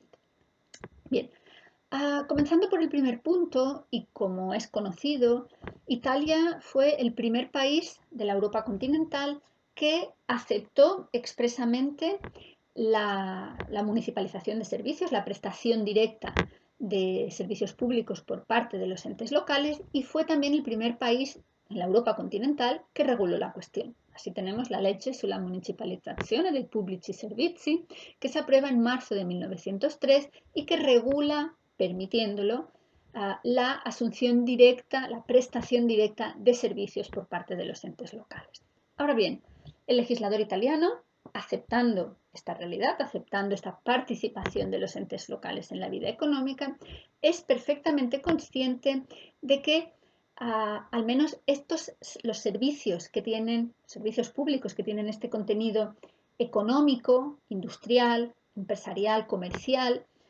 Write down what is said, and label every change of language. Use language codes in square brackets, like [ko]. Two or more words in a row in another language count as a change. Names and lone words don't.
[es] Bien, comenzando por el primer punto, y como es conocido, Italia fue el primer país de la Europa continental que aceptó expresamente la municipalización de servicios, la prestación directa de servicios públicos por parte de los entes locales, y fue también el primer país en la Europa continental, que reguló la cuestión. Así tenemos [it] la legge sulla municipalizzazione dei pubblici servizi, [es] que se aprueba en marzo de 1903 y que regula, permitiéndolo, la asunción directa, la prestación directa de servicios por parte de los entes locales. Ahora bien, el legislador italiano, aceptando esta realidad, aceptando esta participación de los entes locales en la vida económica, es perfectamente consciente de que al menos los servicios públicos que tienen este contenido económico, industrial, empresarial, comercial,